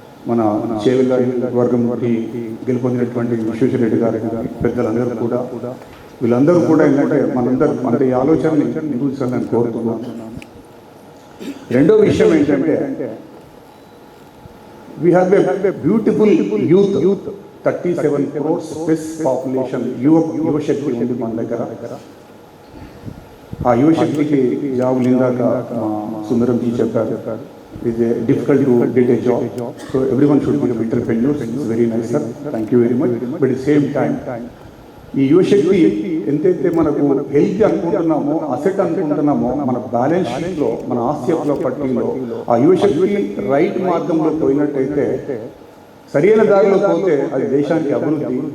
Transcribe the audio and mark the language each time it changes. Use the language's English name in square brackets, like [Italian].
[Telugu] మన చేవెళ్ళ వర్గం నుండి గెలుపొందినటువంటి విశ్వేశ్వర రెడ్డి గారు, పెద్దలందరూ కూడా, వీళ్ళందరూ కూడా ఏంటంటే మన ఈ ఆలోచనని నిర్వహించాలని కోరుతున్నాను. రెండో విషయం ఏంటంటే [English] we have a beautiful youth 37 crores plus population. [Telugu] యువ శక్తి ఉంది మన దగ్గర. ఆ యువశక్తికి జాబులు ఇందాక సుందరంజీ చెప్పారు, [English] It is difficult to get a job, so everyone should be entrepreneurs. It's very nice sir, thank you very much. But at same time [Telugu] ఈ యువశక్తి ఎంతైతే మనకు హెల్త్ అనుకుంటున్నామో, అసెట్ అనుకుంటున్నామో, మన బ్యాలెన్స్ షీట్లో, మన ఆస్తిలో పట్టిలో ఆ యువశక్తి రైట్ మార్గంలో పోయినట్టయితే, సరైన దారిలో పోతే అది దేశానికి అభివృద్ధి.